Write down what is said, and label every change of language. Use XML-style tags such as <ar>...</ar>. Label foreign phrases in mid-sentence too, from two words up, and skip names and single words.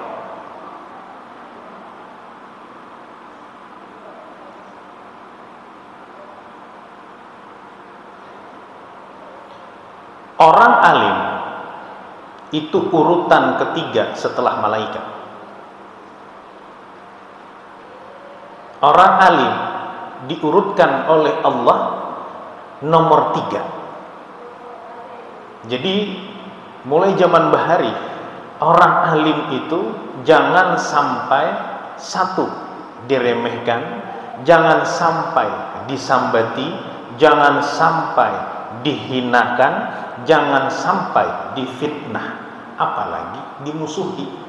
<id>Orang alim itu urutan ketiga setelah malaikat. Orang alim diurutkan oleh Allah nomor 3. Jadi mulai zaman bahari, orang alim itu jangan sampai satu diremehkan, jangan sampai disambati, jangan sampai dihinakan, jangan sampai difitnah, apalagi dimusuhi.</id>